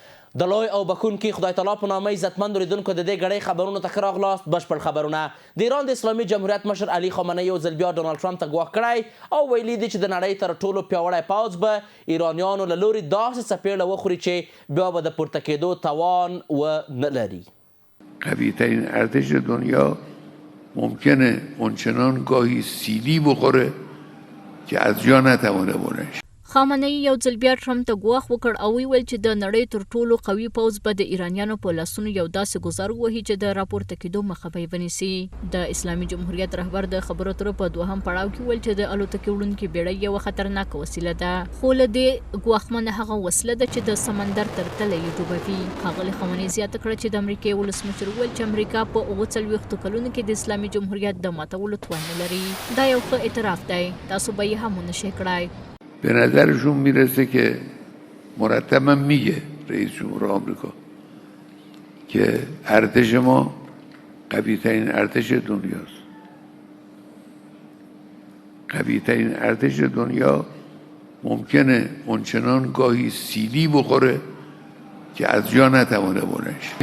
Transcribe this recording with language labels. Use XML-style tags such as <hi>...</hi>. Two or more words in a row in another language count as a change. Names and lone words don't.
<ps>د لوی او بخونکي خدای تعالی په نامه عزتمندو لیدونکو د دې ګړۍ خبرونو ته ښه راغلاست. بشپړ خبرونه. د ایران د اسلامي جمهوریت مشر علي خامنه یو ځل بیا ډونالډ ټرمپ ته ګواښ کړی او ویلي دي چې د نړۍ تر ټولو پیاوړی پوځ به ایرانیانو له لوري داسې څپېړه وخوري چې بیا به د پورته کېدو توان ونه لري.</ps> <fa>قوی‌ترین ارتش دنیا ممکنه اونچنان گاهی سیلی بخوره که از جا نتوانه بلند شه.</fa> <ps>خامنه یو ځل بیا ټرمپ ته ګواښ وکړ او ویل چې د نړۍ تر ټولو قوي پوځ به د ایرانیانو په لاسونو یو داسې ګزار ووهي چې د راپورته کېدو مخه به یې ونیسي. د اسلامي جمهوریت رهبر د خبرو اترو په دوهم پړاو کې ویل چې د الوتکې وړونکې بیړۍ یوه خطرناکه وسیله ده، خو له دې ګواښمنه هغه وسله ده چې د سمندر تر تله یې ډوبوي. ښاغلي خامنې زیاته کړه چې د امریکې ولسمشر وویل چې امریکا په 40 کلونو کې د اسلامي جمهوریت د ماتولو توان نه لري. دا یو ښه اعتراف دی، تاسو به یې هم ونه شئ کړای.</ps> <fa>به نظرشون میرسه که مرتبا میگه رئیس جمهور آمریکا که ارتش ما قوی ترین ارتش دنیاست. قوی ترین ارتش دنیا ممکنه اونچنان گاهی سیلی بخوره که از جا نتوانه بلند شه.</fa>